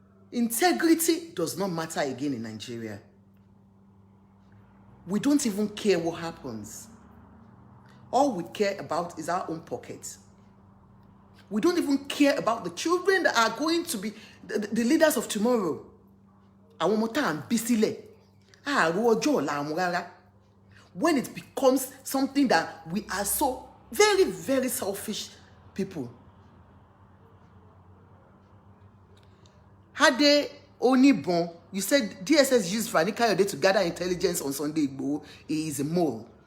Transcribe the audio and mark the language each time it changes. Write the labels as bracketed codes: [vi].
[en] Integrity does not matter again in Nigeria. We don't even care what happens. All we care about is our own pocket. We don't even care about the children that are going to be the leaders of tomorrow. [yo] Àwọn ọmọ tá à ń bí sílẹ̀, àárò ọjọ́ ọ̀la àwọn rárá. [en] When it becomes something that we are so very, very selfish people. Hade Onibon, you said DSS used Fani Kayode to gather intelligence on Sunday Igboho. He is a mole.